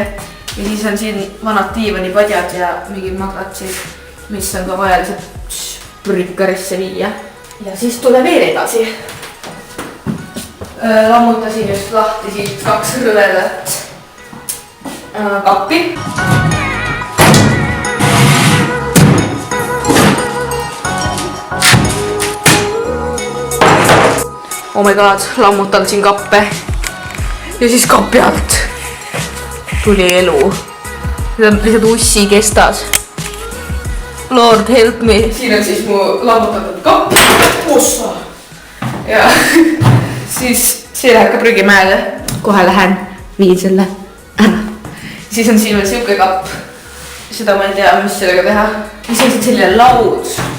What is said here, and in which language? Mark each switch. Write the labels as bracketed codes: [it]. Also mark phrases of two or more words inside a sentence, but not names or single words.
[et] Ja siis on siin vanad diivanipadjad ja mingid magratsid, mis on ka vaja lihtsalt prügkarisse viia. Ja siis tule veel edasi. Lammutasin just lahti siit 2 rõvedat kappi. [en] Oh my god, [et] lammutan siin kappe ja siis kapi alt tuli elu. See on lihtsalt ussi kestas. [en] Lord help me. [et] Siin on siis mu lammutatud kapp. Ossa! Ja siis see läheb ka prügimäele. Kohe lähen, viin selle ära. Siis on siin veel siuke kapp. Seda ma ei tea, mis sellega teha. Siis on siin selline laud.